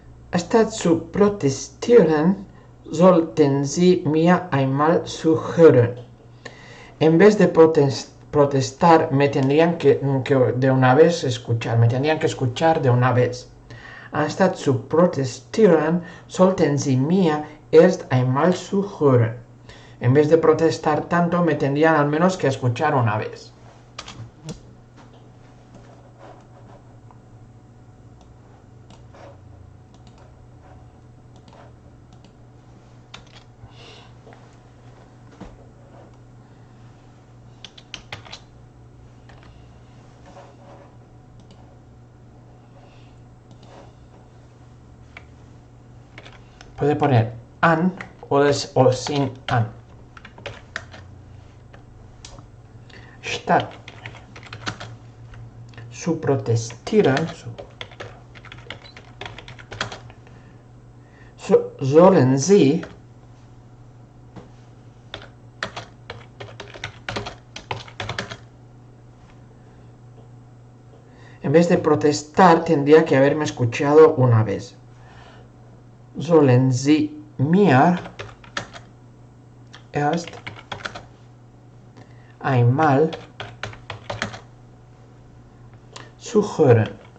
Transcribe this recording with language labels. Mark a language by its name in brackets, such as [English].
[German] Anstatt zu protestieren, sollten Sie mir einmal zuhören. [Spanish] En vez de protestar, me tendrían que de una vez escuchar. Me tendrían que escuchar de una vez. [German] Anstatt zu protestieren, sollten Sie mir erst einmal zuhören. [Spanish] En vez de protestar tanto, me tendrían al menos que escuchar una vez. Puede poner an o sin an. [German] Statt zu protestieren, sollen Sie [Spanish] En vez de protestar, tendría que haberme escuchado una vez. [German] Sollen Sie mir erst einmal zuhören?